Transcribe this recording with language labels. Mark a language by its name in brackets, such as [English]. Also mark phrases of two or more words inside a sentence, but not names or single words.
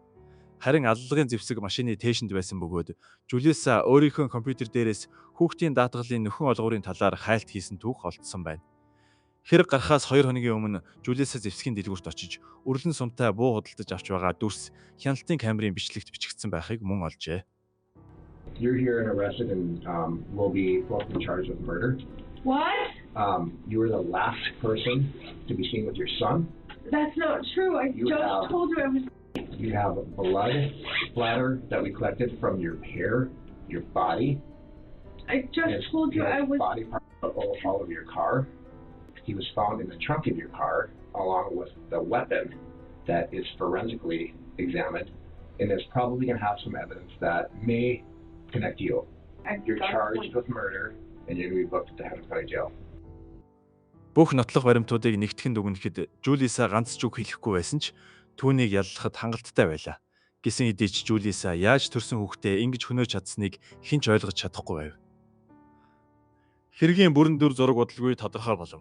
[Mongolian] Харин аллагын зэвсэг машины тээшинд байсан бөгөөд Жулиса өөрийнхөө компьютер дээрээс хүүхдийн даатгалын нөхөн олгуурын талаар хайлт хийсэн түүх олдсон байна. Хэрэг гарахаас 2 хоногийн өмнө Жулиса зэвсгийн дэлгүүрт очиж үрлэн сумтай буу худалдаж авч байгаа дүрс хяналтын камерын бичлэгт бичигдсэн байхыг мөн олжээ. [English] You're here and arrested and will be both charged with murder. What? You were the last person to be seen with your son. That's not true. I just told you I was. You have blood splatter that we collected from your hair, your body. I just told you I was. Body part all of your car. He was found in the trunk of your car along with the weapon that is forensically examined, and it's probably going to have some evidence that may connect you. You're charged with murder, and you're going to be booked at the Hampton County Jail. [Mongolian] Бүх нотлох баримтуудыг нэгтгэн дүгнэхэд Жулиса ганц ч үг хэлэхгүй байсан ч түүнийг яллахад хангалттай байлаа. Гэсэн хэдий ч Жулиса яаж төрсөн хүүхдээ ингэж хөнөөж чадсныг хэн ч ойлгож чадахгүй байв. Хэргийн бүрэн дүр зураг удалгүй тодорхой болов.